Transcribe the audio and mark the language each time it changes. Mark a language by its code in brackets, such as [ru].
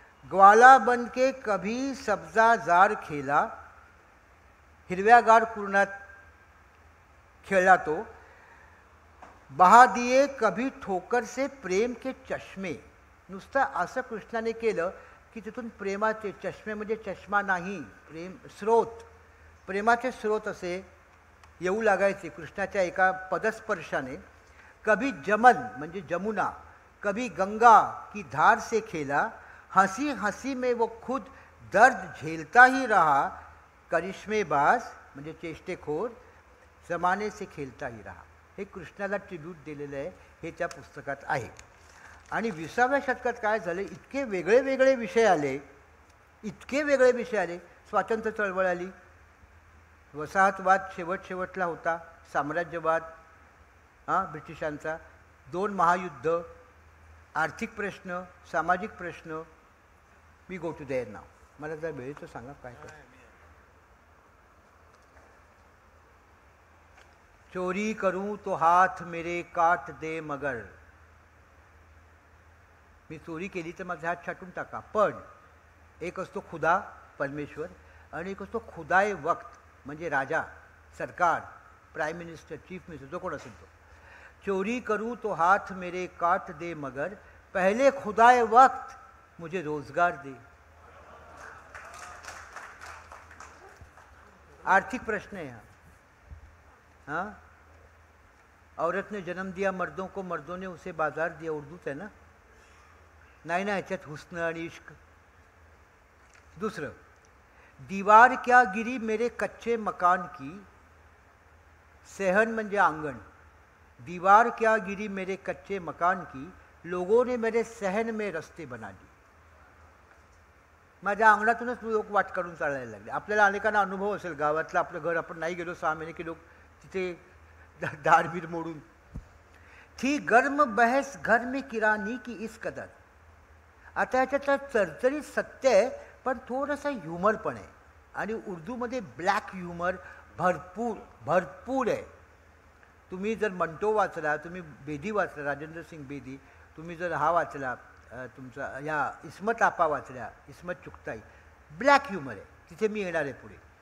[hi] ग्वाला बन के कभी सब्जाजार खेला, [mr] हिरव्यागार कुरणात खेळला तो, [hi] बहा दिए कभी ठोकर से प्रेम के चष्मे. [mr] नुसतं असं कृष्णाने केलं की तिथून प्रेमाचे चष्मे, म्हणजे चष्मा नाही, प्रेम स्रोत, प्रेमाचे स्रोत असे येऊ लागायचे कृष्णाच्या एका पदस्पर्शाने. [hi] कभी जमन [mr] म्हणजे जमुना, [hi] कभी गंगा की धार से खेला, हंसी हंसी में वो खुद दर्द झेलता ही रहा, करिश्मेबाज [mr] म्हणजे चेष्टेखोर, [hi] जमाने से खेलता ही रहा. [mr] हे कृष्णाला ट्रिब्यूट दिलेलं आहे, हे त्या पुस्तकात आहे. आणि 20व्या शतकात काय झालं, इतके वेगळे वेगळे विषय आले, इतके वेगळे विषय आले. स्वातंत्र्य चळवळ आली, वसाहतवाद शेवटला होता, साम्राज्यवाद ब्रिटिशांचा, 2 महायुद्ध, आर्थिक प्रश्न, सामाजिक प्रश्न. मी गो टू देअर नाव. मला जर वेळेचं सांगा काय कर. [hi] चोरी करूं तो हाथ मेरे काट दे मगर, [mr] मी चोरी केली तर माझा हात छाटून टाका. पण एक असतो खुदा परमेश्वर आणि एक असतो खुदाए वक्त म्हणजे राजा, सरकार, प्राईम मिनिस्टर, चीफ मिनिस्टर, जो कोण असेल तो. [hi] चोरी करूं तो हाथ मेरे काट दे मगर, पहले खुदाए वक्त मुझे रोजगार दे. आर्थिक प्रश्न है हाँ. औरत ने जन्म दिया मर्दों को, मर्दों ने उसे बाजार दिया. [mr] उर्दूच है ना, नाही ना ह्याच्यात हुस्न आणि इश्क. [hi] दुसरं, दीवार क्या गिरी मेरे कच्चे मकान की, [mr] सहन म्हणजे अंगण. [hi] दीवार क्या गिरी मेरे कच्चे मकान की, लोगों ने मेरे सहन में रस्ते बना दिए. [mr] माझ्या अंगणातूनच लोक वाट काढून चालायला लागले. आपल्याला अनेकांना अनुभव असेल, गावातलं आपलं घर आपण नाही गेलो 6 महिने की लोक तिथे दारबीर मोडून. [hi] थी गर्म बहस घर में किरानी की इस कदर. [mr] आता ह्याच्यातलं चरचरीत सत्य आहे, पण थोडंसं ह्युमर पण आहे. आणि उर्दूमध्ये ब्लॅक ह्युमर भरपूर आहे. तुम्ही जर मंटो वाचला, तुम्ही बेदी वाचला, राजेंद्र सिंग बेदी, तुम्ही जर हा वाचला, तुमचा या इस्मत आपा वाचल्या, इस्मत चुगताई, ब्लॅक ह्युमर आहे. तिथे मी येणार आहे पुढे.